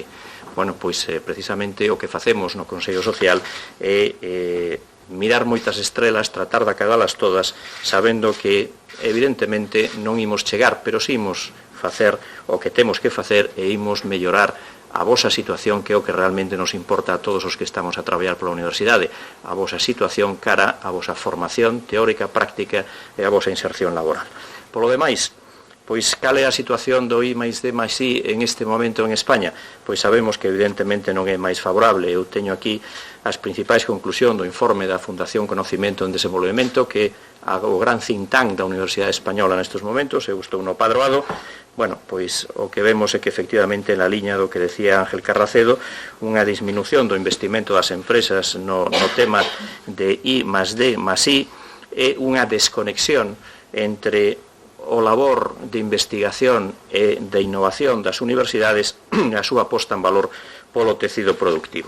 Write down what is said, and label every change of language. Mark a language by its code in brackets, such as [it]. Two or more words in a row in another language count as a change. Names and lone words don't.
[gl] Bueno, pois precisamente o que facemos no Consello Social é mirar moitas estrelas, tratar de acadalas todas, sabendo que evidentemente non imos chegar, pero si imos facer o que temos que facer e imos mellorar a vosa situación, que é o que realmente nos importa a todos os que estamos a traballar pola universidade, a vosa situación cara a vosa formación teórica, práctica e a vosa inserción laboral. Polo demais, pois cal é a situación do I+D+I en este momento en España? Pois sabemos que evidentemente non é máis favorable. Eu teño aquí as principais conclusións do informe da Fundación Conocimiento en Desenvolvemento, que é o gran [en] think tank [gl] da Universidade Española nestes momentos. Eu estou no padroado. Bueno, pois o que vemos é que efectivamente na liña do que decía Ángel Carracedo, unha disminución do investimento das empresas no tema de I+D+I é unha desconexión entre o labor de investigación e de innovación das universidades e a súa posta en valor polo tecido productivo.